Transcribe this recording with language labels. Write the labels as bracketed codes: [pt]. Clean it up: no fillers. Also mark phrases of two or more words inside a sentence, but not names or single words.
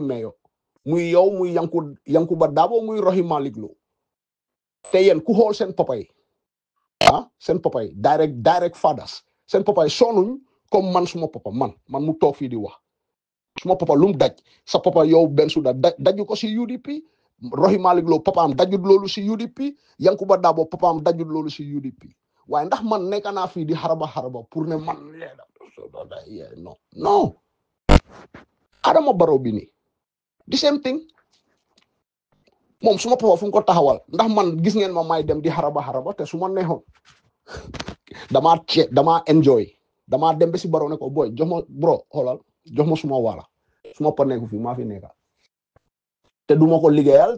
[wo] mayo muy yow muy Yankuba Dabo muy Rohey Malick Lowe te yéen ku xool seen papa yi seen papa yi [en] direct fathers [wo] seen papa yi sonuñ comme man suma papa man mu toog fii di wax suma papa lu mu daj sa papa yow Bensuda daju ko si UDP Rohey Malick Lowe papaam dajut loolu si UDP Yankuba Dabo papaam dajut loolu si UDP waaye ndax man nekk naa fii di xaraba pour ne man non Adama Barrow bi nii [en] the same thing [wo] moom suma papa fu mu ko taxawal ndax man gis ngeen ma may dem di xaraba te su ma neexoon damaa enjoy damaa dem ba si Barrow ne ko boy jox ma bro xoolal jox ma suma wala suma pa nekku fi maa fi nekka te duma ko liggéeyal